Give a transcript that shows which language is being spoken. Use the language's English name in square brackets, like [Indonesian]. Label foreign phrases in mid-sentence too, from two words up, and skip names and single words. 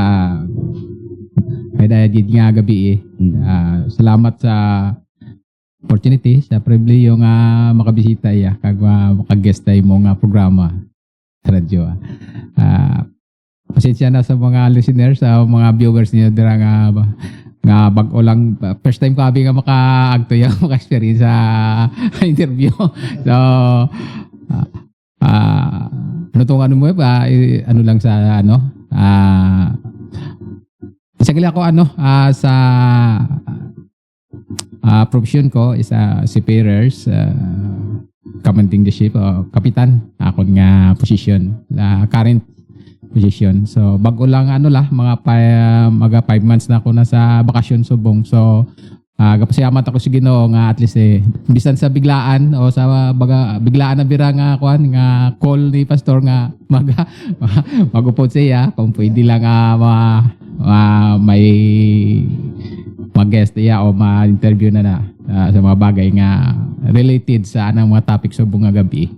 [Hiligaynon] May dayagid nga gabi salamat sa opportunity, sa privilege nga makabisita kag makaguest tayo mo nga programa sa radyo. Pasensya na sa mga listeners, sa mga viewers niyo dira nga bag-o lang, [English] first time [Hiligaynon] ko abi nga maka-agto yung maka-experience sa interview. So nutungan mo ba ano lang sa isang ako sa profession ko is seafarers, [English] commanding the ship, [Hiligaynon] kapitan akon nga position. [English] Current position. [Hiligaynon] So bago lang mga 5 months na ako nasa bakasyon subong. So gapasalamat ako sa Ginoo nga at least bisan sa biglaan o sa biglaan na bira nga nga call ni pastor nga magupod siya kung pwede lang may mag-guest iya o ma-interview na sa mga bagay nga related sa anang mga topic subong nga gabi.